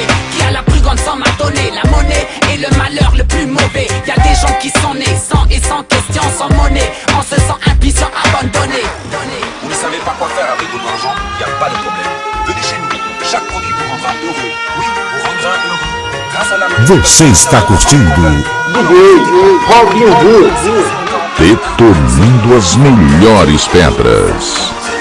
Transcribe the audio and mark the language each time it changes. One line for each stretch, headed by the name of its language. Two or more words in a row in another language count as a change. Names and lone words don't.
French: Qui a la plus grande somme à donner? La monnaie est le malheur le plus mauvais. Y'a des gens qui sont nés sans et sans question, sans monnaie, en se sent impuissant, abandonné. Vous ne savez pas quoi faire avec votre argent? Y a pas de problème. Venez chez nous. Chaque produit vous rendra heureux. Oui, vous rendra heureux. Grâce à la
Portuguese: Você está curtindo DJ Robinho Wood. detonando as melhores pedras.